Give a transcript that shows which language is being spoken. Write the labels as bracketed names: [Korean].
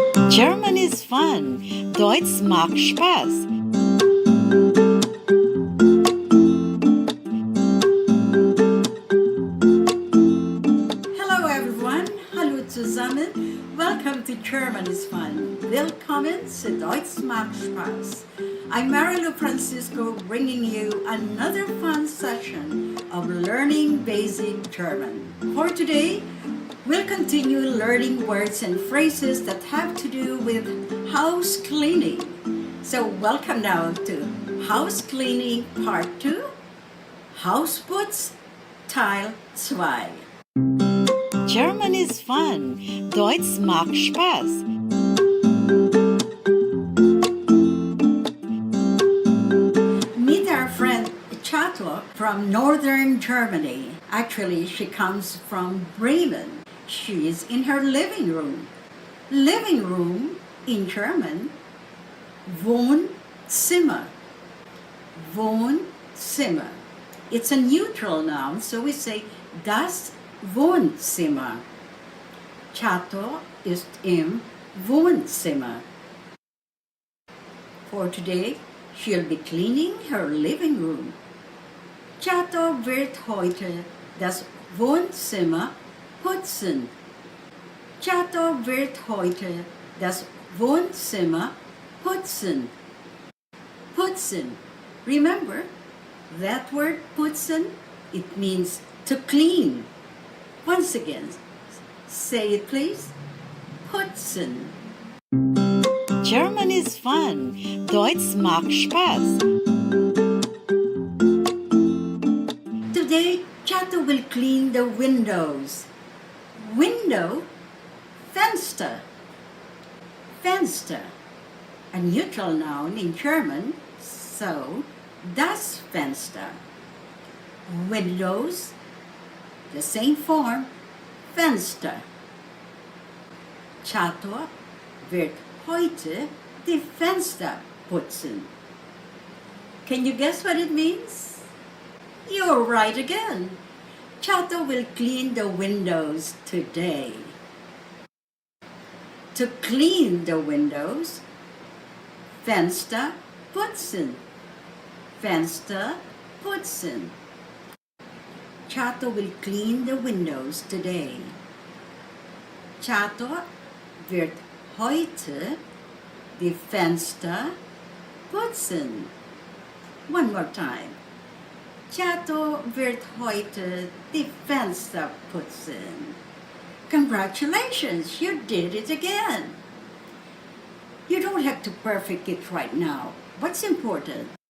[English] German is fun. [German] Deutsch macht Spaß. [English] Hello everyone. [German] Hallo zusammen. [English] Welcome to German is fun. [German] Willkommen zu Deutsch macht Spaß. [English] I'm Marilu Francisco, bringing you another fun session of learning basic German. For today, we'll continue learning words and phrases that have to do with house cleaning. So welcome now to House Cleaning Part 2, [German] Hausputz, Teil 2. [English] German is fun. [German] Deutsch macht Spaß. [English] Meet our friend Chato from northern Germany. Actually, she comes from Bremen. She is in her living room. Living room in German, Wohnzimmer. Wohnzimmer. It's a neutral noun, so we say das Wohnzimmer. [German] Chato ist im Wohnzimmer. [English] For today, she'll be cleaning her living room. [German] Chato wird heute das Wohnzimmer putzen. Chato wird heute das Wohnzimmer putzen. Putzen. [English] Remember, that word putzen, it means to clean. Once again, say it please. Putzen. German is fun. [German] Deutsch macht Spaß. [English] Today, Chato will clean the windows. Window, Fenster. Fenster, a neutral noun in German, so das Fenster. Windows, the same form, Fenster. [German] Chato wird heute die Fenster putzen. [English] Can you guess what it means? You're right again. Chato will clean the windows today. To clean the windows, Fenster putzen. Fenster putzen. Chato will clean the windows today. [German] Chato wird heute die Fenster putzen. [English] One more time. [German] Chato wird heute die Fenster putzen. [English] Congratulations, you did it again. You don't have to perfect it right now. What's important?